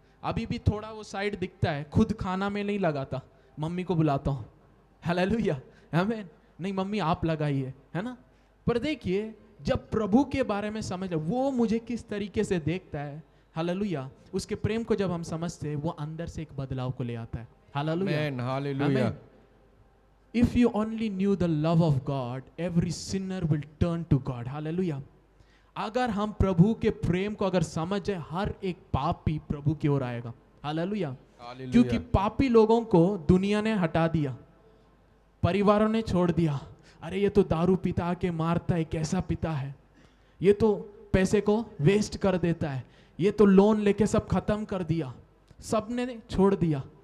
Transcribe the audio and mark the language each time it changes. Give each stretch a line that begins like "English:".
Hindi: अभी भी थोड़ा वो साइड दिखता है, खुद खाना में नहीं लगाता, मम्मी को बुलाता हूँ, हालेलुया, आमीन। नहीं मम्मी आप लगाइए, है ना। पर देखिए जब प्रभु के बारे में समझ, वो मुझे किस तरीके से देखता है, हालेलुया, उसके प्रेम को जब हम समझते हैं, वो अंदर से एक बदलाव को ले आता है, hallelujah, hallelujah.
English: If you only knew the love of God, every sinner will turn to God, hallelujah.
Hindi: अगर हम प्रभु के प्रेम को अगर समझ जाए, हर एक पापी प्रभु की ओर आएगा, हालेलुया। क्योंकि पापी लोगों को दुनिया ने हटा दिया, परिवारों ने छोड़ दिया। अरे ये तो दारू पीता के मारता है, कैसा पिता है, ये तो पैसे को वेस्ट कर देता है, ये तो लोन लेके सब खत्म कर दिया, सबने छोड़ दिया।